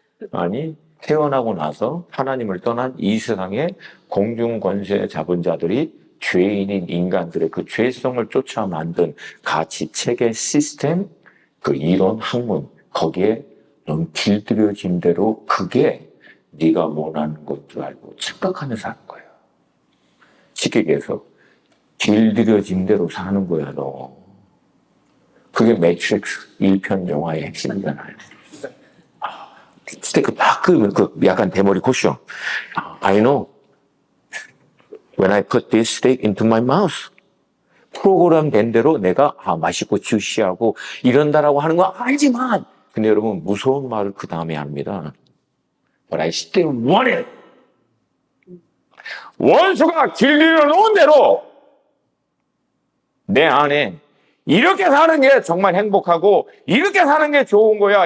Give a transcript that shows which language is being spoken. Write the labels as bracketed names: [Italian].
[Korean] 아니, 태어나고 나서 하나님을 떠난 이 세상의 공중 권세 잡은 자들이 죄인인 인간들의 그 죄성을 쫓아 만든 가치, 체계, 시스템, 그 이론, 학문, 거기에 넌 길들여진 대로 그게 네가 원하는 것 줄 알고 착각하면서 사는 거야. 쉽게 얘기해서 길들여진 대로 사는 거야, 너. 그게 매트릭스 1편 영화의 핵심이잖아요. 스테이크 약간 대머리 코션. [English] I know. When I put this steak into my mouth. [Korean] 프로그램 된 대로 내가 맛있고 주시하고 이런다라고 하는 거 알지만, 근데 여러분 무서운 말을 그 다음에 합니다. [English] But I still want it. [Korean] 원수가 길들여 놓은 대로 내 안에 이렇게 사는 게 정말 행복하고 이렇게 사는 게 좋은 거야.